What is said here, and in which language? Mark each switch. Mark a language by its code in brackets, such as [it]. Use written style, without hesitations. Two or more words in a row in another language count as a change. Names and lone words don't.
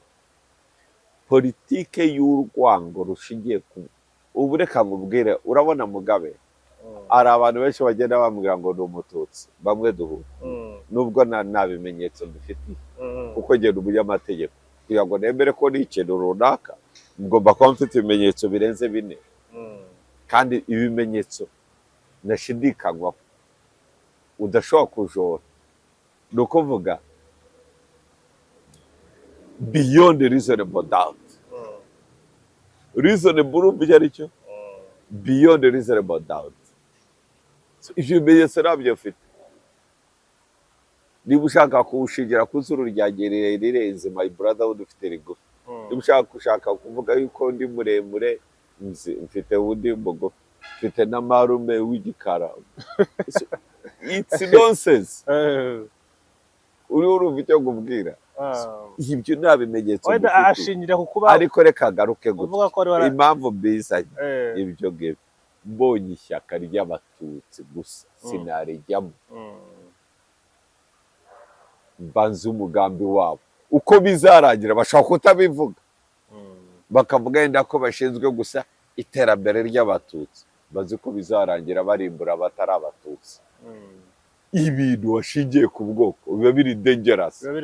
[rw] politike y'urwango rushingiye ku ubu reka nkubwire urabona Mugabe hari abantu benshi bagenda bambwira ngo ni umututsi bamwe duhura nubwo nta bimenyetso dufite kuko ngenda umunyamategeko kugira ngo nemere ko ni ikintu runaka ngomba kuba mfite ibimenyetso birenze 4 kandi ibimenyetso nashidikanywa udashobora kujora ni ukuvuga [en] beyond reasonable doubt reasonable [rw] urumva ari cyo [en] beyond reasonable doubt [rw] ibyo bimenyetso nabyo mfite niba ushaka kuwushingira ku zuru ryanjye rirenze [en] my brother [rw] udufite rigufi niba ushaka kuvuga yuko ndi muremure mfite undi mugufi mfite na marume w'igikara [en] it's nonsense [rw] urumva icyo nkubwira ibyo nta bimenyetso wenda ashingira ku kuba ariko reka agaruke uvuga ko gutya impamvu mbizanye ibyo ngibyo mbonye ishyaka ry'abatutsi gusa sinarijyamo mbanze umugambi wabo uko bizarangira bashaka kutabivuga bakavuga yenda ko bashinzwe gusa iterambere ry'abatutsi bazi ko bizarangira barimbura abatari abatutsi ibintu washingiye ku bwoko biba biri dangerous